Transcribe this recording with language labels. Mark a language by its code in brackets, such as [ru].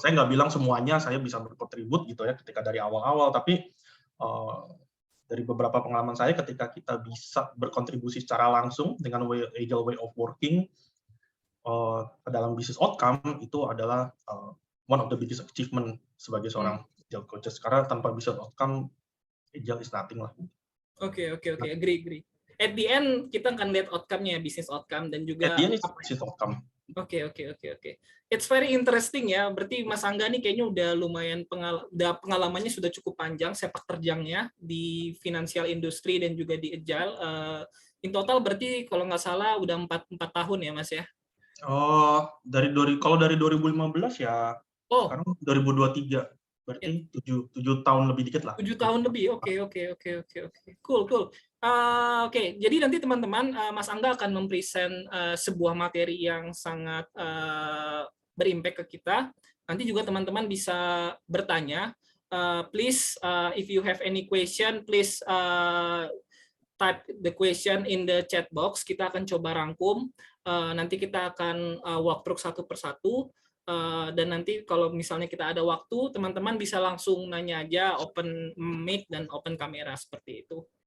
[id] Saya nggak bilang semuanya saya bisa berkontribut gitu ya ketika dari awal-awal, tapi dari beberapa pengalaman saya ketika kita bisa berkontribusi secara langsung dengan [en] agile way of working [id] dalam business outcome, itu adalah [en] one of the biggest achievement [id] sebagai seorang agile coaches, karena tanpa business outcome [en] agile is nothing [id] lah. Oke, [en] agree. At the end [id] kita akan lihat outcome-nya, business outcome dan juga [en] at the end is business outcome. [id] Oke. [en] It's very interesting ya. [id] Berarti Mas Angga nih kayaknya udah lumayan pengalamannya sudah cukup panjang sepak terjangnya di financial industry dan juga di agile. [en] In total [id] berarti kalau nggak salah udah 4 tahun ya Mas ya? Kalau dari 2015 ya, sekarang 2023. Berarti 7 tahun lebih dikit lah. 7 tahun lebih. Oke. Cool. Oke, jadi nanti teman-teman, Mas Angga akan mempresent sebuah materi yang sangat berimpact ke kita. Nanti juga teman-teman bisa bertanya. [en] Please, if you have any question, please type the question in the chat box. [id] Kita akan coba rangkum. Nanti kita akan [en] walk through [id] satu persatu. Dan nanti kalau misalnya kita ada waktu, teman-teman bisa langsung nanya aja, open mic dan open kamera seperti itu.